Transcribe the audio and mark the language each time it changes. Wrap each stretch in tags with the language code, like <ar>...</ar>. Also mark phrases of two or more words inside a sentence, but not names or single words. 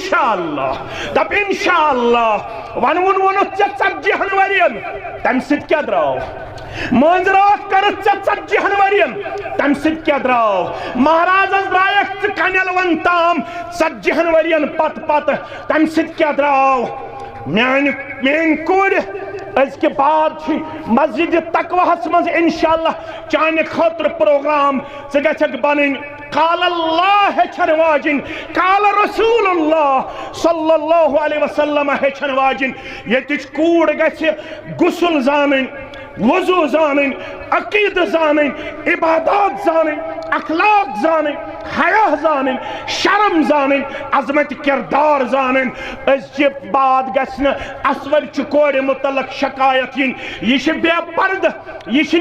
<ks>انشاءاللہ ونوُن ووٚنُتھ ژےٚ 40 ؤرین تمہِ سۭتۍ کیٛاہ درٛاو مٲنٛزِ راتھ کٔرٕتھ ژےٚ 40 ؤرین تمہِ سۭتۍ کیٛاہ درٛاو مہرازس درٛایکھ ژٕ کنٮ۪لون تام 40 ؤرین پتہٕ تمہِ سۭتۍ کیٛاہ درٛاو میٛٲنۍ کُڑۍ أزکہِ بعد چھِ مسجد تقواہس منٛز انشاءاللہ چانہِ خٲطرٕ پروگرام ژٕ گژھکھ بنٕنۍ</ks> <ar>قال اللہ</ar> <ks>ہیچھن واجن</ks> <ar>قال رسول اللہ صلی اللہ علیہ وسلم</ar> <ks>ہیچھن واجن یتچ کوڑ گژھِ غسل زانن وضو زانن عقید زانن عبادات زانن اخلاق زانن حیا زانن شرم زانن عظمت کردار زانن أزچہِ بعد گژھِ نہٕ اسود چہِ کورِ متعلق شکایت ین یہ چھِ بے پردٕ یہ چھِ</ks>